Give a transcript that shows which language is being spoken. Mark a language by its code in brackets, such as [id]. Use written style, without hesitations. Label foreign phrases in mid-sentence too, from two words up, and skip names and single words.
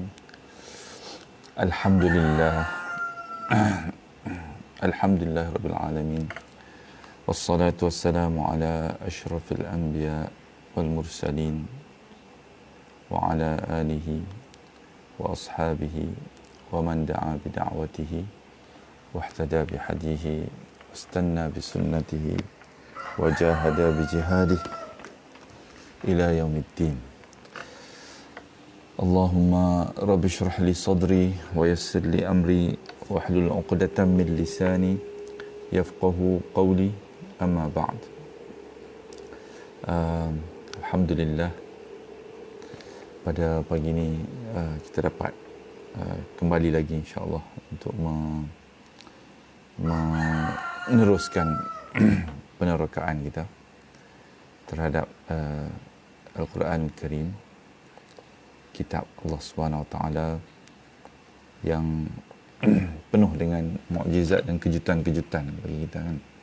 [ar] Alhamdulillah. الحمد لله رب العالمين. والصلاة والسلام على أشرف الأنبياء والمرسلين وعلى آله وأصحابه ومن دعا بدعوته واهتدى بهديه واستن بسنته وجاهد بجهاده إلى يوم الدين. اللهم رب اشرح لي صدري ويسر لي أمري واحلل عقدة من لساني يفقه قولي، أما بعد. Alhamdulillah, [ms] pada pagi ini kita dapat kembali lagi insya-Allah untuk meneruskan penerokaan kita terhadap Al-Quran Karim, kitab Allah [ar] سبحانه وتعالى [ms] yang penuh dengan mukjizat dan kejutan-kejutan bagi kita kan.